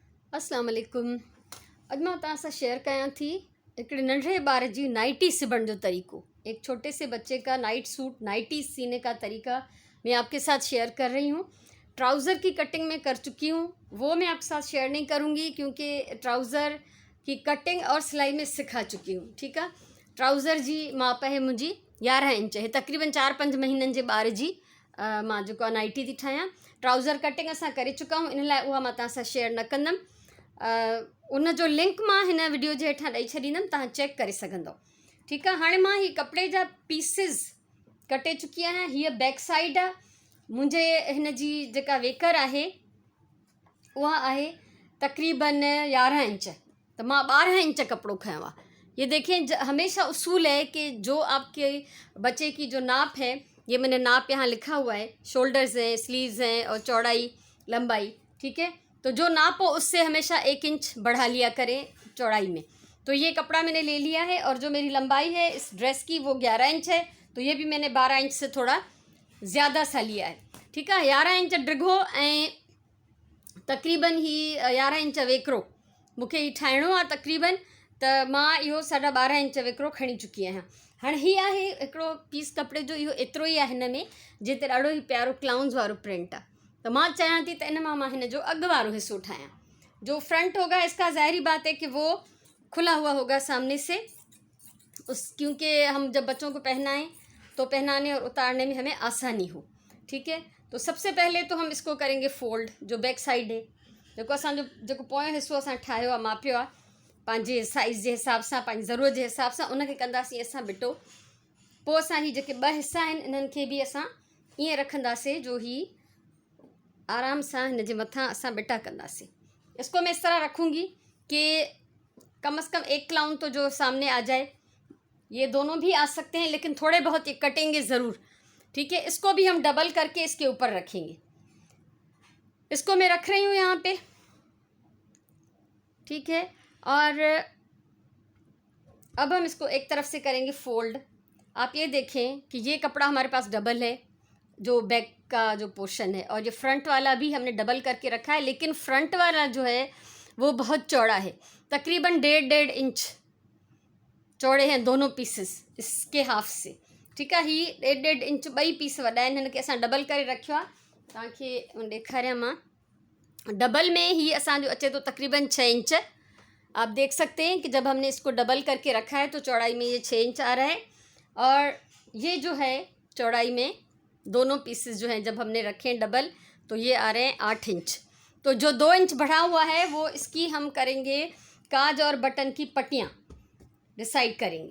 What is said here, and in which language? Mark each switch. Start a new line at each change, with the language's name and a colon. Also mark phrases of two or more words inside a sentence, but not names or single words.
Urdu: السلام علیکم.
Sindhi: अॼु मां तव्हां सां शेयर कयां थी हिकिड़े नंढे ॿार जी नाइटी सिबण जो तरीक़ो।
Urdu: ایک چھوٹے سے بچے کا
English: night suit
Urdu: نائٹی سینے کا طریقہ میں آپ کے ساتھ شیئر کر رہی ہوں. ٹراؤزر کی کٹنگ میں کر چکی ہوں، وہ میں آپ کے ساتھ شیئر نہیں کروں گی کیونکہ ٹراؤزر کی کٹنگ اور سلائی میں سکھا چکی ہوں. ٹھیک ہے,
Sindhi: ट्राउज़र जी माप है मुंहिंजी 11 इंच है, तक़रीबन 4-5 महीननि जे ॿार जी मां जेको आहे नाइटी थी ठाहियां।
English: trouser cutting
Sindhi: असां करे
Urdu: چکا ہوں,
Sindhi: इन लाइ उहा मां तव्हां सां शेयर न कंदमि। उन जो लिंक मां हिन वीडियो जे हेठां ॾेई छॾींदमि, तव्हां चेक करे सघंदव। ठीकु आहे, हाणे मां हीअ कपिड़े जा पीसिस कटे चुकी आहियां। हीअ
English: back side
Sindhi: आहे मुंहिंजे हिन जी जेका वेकर आहे उहा आहे तक़रीबन 11 इंच, तो मां 12 इंच कपड़ो खयों आहे।
Urdu: یہ دیکھیں، ہمیشہ اصول ہے کہ جو آپ کے بچے کی جو ناپ ہے، یہ میں نے ناپ یہاں لکھا ہوا ہے، شولڈرز ہیں، سلیوز ہیں اور چوڑائی لمبائی. ٹھیک ہے، تو جو ناپ ہو اس سے ہمیشہ 1 انچ بڑھا لیا کریں چوڑائی میں. تو یہ کپڑا میں نے لے لیا ہے اور جو میری لمبائی ہے اس ڈریس کی وہ 11 انچ ہے، تو یہ بھی میں نے 12 انچ سے تھوڑا زیادہ سا لیا ہے. ٹھیک ہے,
Sindhi: 11 इंच ड्रिघो ऐं तक़रीबन ही 11 इंच वेकरो मूंखे ही ठाहिणो आहे तक़रीबन, त मां इहो 12.5 इंच वेकरो खणी चुकी आहियां। हाणे हीअ आहे हिकिड़ो पीस कपिड़े जो, इहो एतिरो ई आहे हिन में, जिते ॾाढो ई प्यारो क्लाउन्स वारो प्रिंट आहे। तो मां चाहियां थी त इन मां हिन जो अॻु वारो हिस्सो ठाहियां।
Urdu: جو فرنٹ ہوگا اس کا ظاہری بات ہے کہ وہ کھلا ہوا ہوگا سامنے سے، کیونکہ ہم جب بچوں کو پہنائیں تو پہنانے اور اتارنے میں ہمیں آسانی ہو. ٹھیک ہے، تو سب سے پہلے تو ہم اس کو کریں گے فولڈ. جو
English: back side
Urdu: ہے,
Sindhi: जेको असांजो जेको पोयों हिस्सो असां ठाहियो आहे, मापियो आहे पंहिंजे साइज़ जे हिसाब सां, पंहिंजी ज़रूरत जे हिसाब सां, उनखे कंदासीं असां बिटो। पोइ असां ही जेके 2 हिस्सा आहिनि इन्हनि खे बि असां ईअं रखंदासीं जो ही आराम से हिन जे मथां असां बिटा कंदासीं।
Urdu: اس کو میں اس طرح رکھوں گی کہ کم سے کم 1 کلاؤن تو جو سامنے آ جائے. یہ دونوں بھی آ سکتے ہیں لیکن تھوڑے بہت یہ کٹیں گے ضرور. ٹھیک ہے، اس کو بھی ہم ڈبل کر کے اس کے اوپر رکھیں گے. اس کو میں رکھ رہی ہوں یہاں پے۔ ٹھیک ہے، اور اب ہم اس کو ایک طرف سے کریں گے فولڈ. آپ یہ دیکھیں کہ یہ کپڑا ہمارے پاس ڈبل ہے، جو بیک کا جو پورشن ہے، اور یہ فرنٹ والا بھی ہم نے ڈبل کر کے رکھا ہے، لیکن فرنٹ والا جو ہے وہ بہت چوڑا ہے، تقریباً 1.5 انچ چوڑے ہیں دونوں پیسز اس کے ہاف سے. ٹھیک ہے,
Sindhi: ही 1.5 इंच ॿई पीस वॾा आहिनि, हिन खे असां डबल करे रखियो आहे। तव्हांखे ॾेखारियां मां, डबल में ही असांजो अचे तो तकरीबन 6 इंच।
Urdu: آپ دیکھ سکتے ہیں کہ جب ہم نے اس کو ڈبل کر کے رکھا ہے تو چوڑائی میں یہ 6 انچ آ رہا ہے، اور یہ جو ہے چوڑائی میں دونوں پیسز جو ہیں جب ہم نے رکھے ہیں ڈبل تو یہ آ رہے ہیں 8 انچ. تو جو 2 انچ بڑھا ہوا ہے وہ اس کی ہم کریں گے کاج اور بٹن کی پٹیاں ڈیسائیڈ کریں گے.